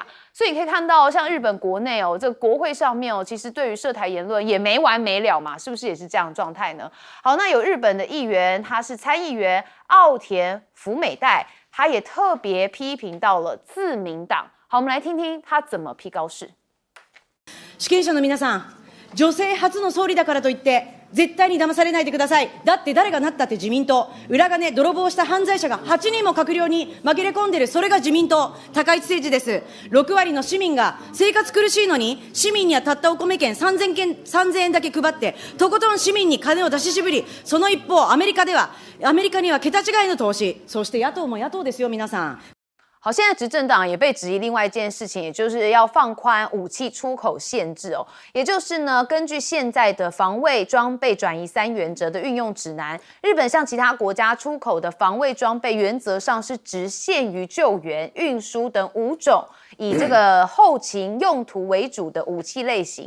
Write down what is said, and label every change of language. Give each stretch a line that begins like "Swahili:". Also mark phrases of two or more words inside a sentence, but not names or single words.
Chinese: 所以你可以看到，像日本国内哦，这个国会上面哦，其实对于涉台言论也没完没了嘛，是不是也是这样的状态呢？好，那有日本的议员，他是参议员奥田福美代，他也特别批评到了自民党。好，我们来听听他怎么批高市。
Japanese: 主権者の皆さん、女性初の総理だからといって絶対に騙されないでください。だって誰がなったって自民党、裏金泥棒した犯罪者が8人も閣僚に紛れ込んでる、それが自民党、高市政治です。6割の市民が生活苦しいのに、市民にはたったお米券3000円だけ配って、とことん市民に金を出し渋り、その一方、アメリカには桁違いの投資、そして野党も野党ですよ、皆さん。
Chinese: 好，现在执政党也被质疑另外一件事情，也就是要放宽武器出口限制哦。也就是呢，根据现在的防卫装备转移3原则的运用指南，日本向其他国家出口的防卫装备原则上是只限于救援、运输等5种以这个后勤用途为主的武器类型。